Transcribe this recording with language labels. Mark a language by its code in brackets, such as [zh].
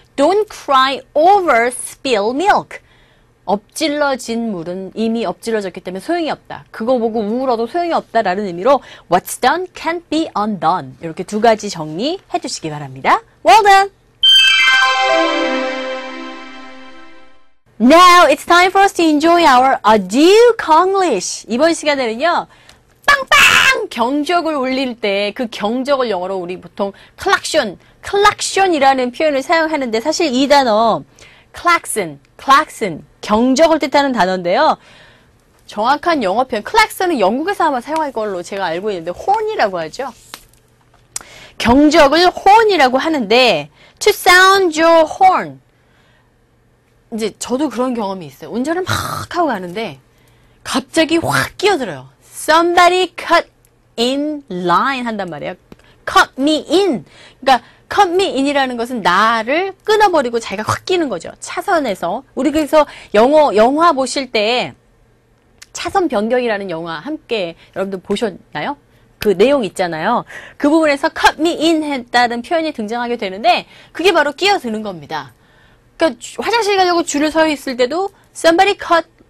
[en] Don't cry over spilled milk. [ko] 엎질러진 물은 이미 엎질러졌기 때문에 소용이 없다. 그거 보고 울어도 소용이 없다라는 의미로 [en] What's done can't be undone. [ko] 이렇게 두 가지 정리해 주시기 바랍니다. [en] Well done! Now it's time for us to enjoy our Adieu Konglish. [ko] 이번 시간에는요. 빵빵! 경적을 울릴 때 그 경적을 영어로 우리 보통 클락션이라는 표현을 사용하는데 사실 이 단어 klaxon, 경적을 뜻하는 단어인데요. 정확한 영어 표현, 클락슨은 영국에서 아마 사용할 걸로 제가 알고 있는데 horn이라고 하죠. 경적을 horn이라고 하는데 [en] to sound your horn. [ko] 이제 저도 그런 경험이 있어요. 운전을 막 하고 가는데 갑자기 확 끼어들어요. [en] Somebody cut in line [ko] 한단 말이에요. [en] cut me in. [ko] 그러니까 cut me in이라는 것은 나를 끊어버리고 자기가 확 끼는 거죠. 차선에서. 우리 그래서 영화 보실 때 차선 변경이라는 영화 함께 여러분들 보셨나요? 그 내용 있잖아요. 그 부분에서 cut me in 했다는 표현이 등장하게 되는데 그게 바로 끼어드는 겁니다. 그러니까 화장실 가려고 줄을 서 있을 때도 [en] somebody cut